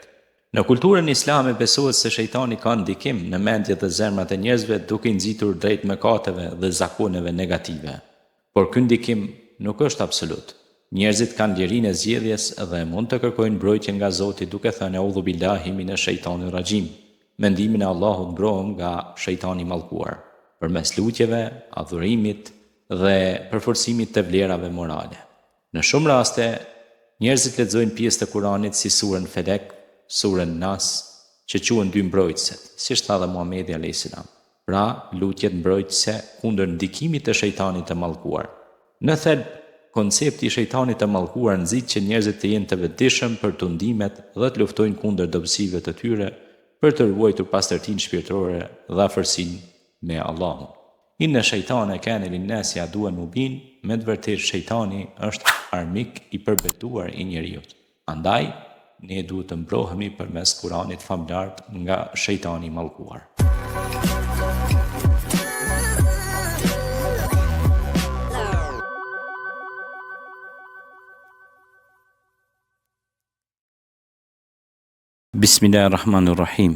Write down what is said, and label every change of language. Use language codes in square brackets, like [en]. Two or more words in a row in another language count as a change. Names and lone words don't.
[sq] Në kulturën islame besohet se shejtani ka ndikim në mendjet dhe zemrat e njerëzve duke i nxitur drejt mëkateve dhe zakoneve negative. Por ky ndikim nuk është absolut. Njerëzit kanë lirinë e zgjedhjes dhe mund të kërkojnë mbrojtje nga Zoti duke thënë [ar] أعوذ بالله من الشيطان الرجيم. [sq] Mendimin e Allahut mbrohem nga shejtani i mallkuar, përmes lutjeve, adhurimit dhe përforcimit të vlerave morale. Në shumë raste, njerëzit lexojnë pjesë të Kuranit si surën Felek, surën Nas, që quhen dy mbrojtëset, siç tha dhe Muhamedi [ar] عليه السلام. [sq] Pra, lutjet mbrojtëse kundër ndikimit të shejtanit të mallkuar. Në thelb, koncepti i shejtanit të mallkuar nxit që njerëzit të jenë të vetëdijshëm për tundimet dhe të luftojnë kundër dobësive të tyre për të ruajtur pastërtinë shpirtërore dhe afërsinë me Allahun. [ar] إن الشيطان كان للناس عدوا مبين, [sq] me të vërtetë shejtani është armik i përbetuar i njerëzit. Andaj, ne duhet të mbrohemi përmes Kuranit famlar nga shejtani i mallkuar. [ar] بسم الله الرحمن الرحيم.